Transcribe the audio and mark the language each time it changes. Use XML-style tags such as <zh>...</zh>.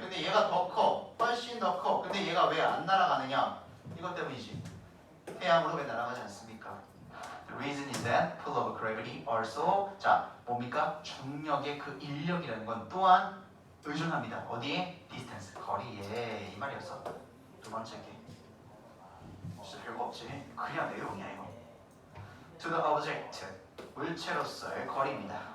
<ko>근데 얘가 더 커. 훨씬 더 커. 근데 얘가 왜 안 날아가느냐? 이것 때문이지. 태양으로 왜 날아가지 않습니까?</ko> <en>The reason is that pull of gravity also.</en> <ko>자, 뭡니까? 중력의 그 인력이라는 건 또한 의존합니다. 어디에? distance. 거리에. 이 말이었어. 두 번째 게. 진짜 별거 없지. 그냥 내용이야 이거. To the object. 물체로서의 거리입니다.</ko>